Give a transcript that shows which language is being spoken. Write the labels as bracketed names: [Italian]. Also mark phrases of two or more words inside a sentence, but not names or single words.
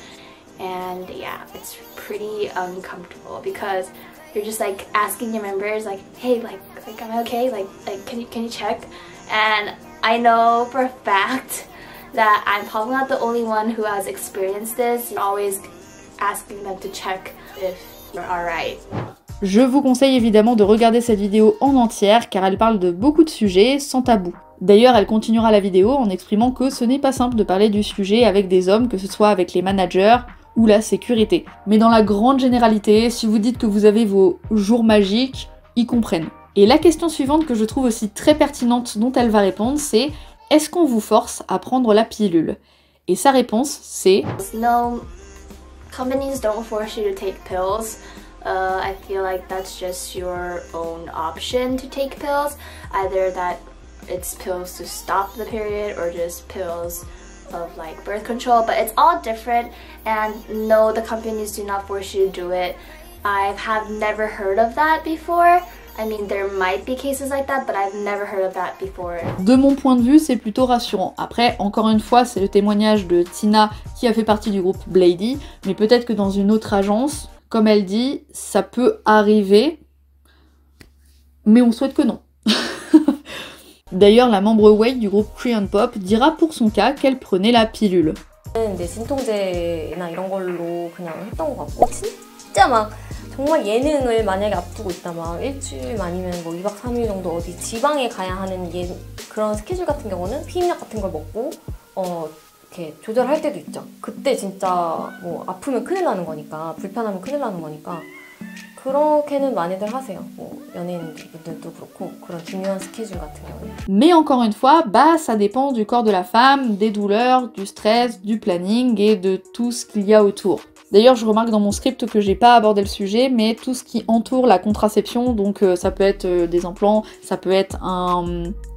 [English] And yeah, it's pretty uncomfortable because you're just asking your members hey, am I okay? Can you check? And I know for a fact that I'm probably not the only one who has experienced this. You're always asking them to check if you're alright. [French] Je vous conseille évidemment de regarder cette vidéo en entière car elle parle de beaucoup de sujets sans tabou. D'ailleurs, elle continuera la vidéo en exprimant que ce n'est pas simple de parler du sujet avec des hommes, que ce soit avec les managers ou la sécurité. Mais dans la grande généralité, si vous dites que vous avez vos jours magiques, ils comprennent. Et la question suivante que je trouve aussi très pertinente dont elle va répondre, c'est « Est-ce qu'on vous force à prendre la pilule ?» Et sa réponse, c'est « [English] No, companies don't force you to take pills. I feel like that's just your own option to take pills. Either that it's pills to stop the period or just pills of birth control, but it's all different, and no, the companies do not force you to do it. I have never heard of that before. I mean, there might be cases like that, but I've never heard of that before. [French] De mon point de vue, c'est plutôt rassurant. Après, encore une fois, c'est le témoignage de Tina qui a fait partie du groupe Bladee, mais peut-être que dans une autre agence, comme elle dit, ça peut arriver, mais on souhaite que non. D'ailleurs, la membre Wei du groupe [English] Korean Pop [French] dira pour son cas qu'elle prenait la pilule. [Korean] 진통제나 이런 걸로 그냥 했던 것 같고 진짜 막 정말 예능을 만약에 앞두고 있다 막 일주일 아니면 뭐 2박 3일 정도 어디 지방에 가야 하는 그런 스케줄 같은 경우는 피임약 같은 걸 먹고 이렇게 조절할 때도 있죠. 그때 진짜 뭐 아프면 큰일 나는 거니까 불편하면 큰일 나는 거니까 그렇게는 많이들 하세요. 뭐 연예인분들도 그렇고 그런 중요한 스케줄 같은 경우는. [French] Mais encore une fois, ça dépend du corps de la femme, des douleurs, du stress, du planning et de tout ce qu'il y a autour. D'ailleurs, je remarque dans mon script que j'ai pas abordé le sujet, mais tout ce qui entoure la contraception, donc ça peut être des implants, ça peut être un...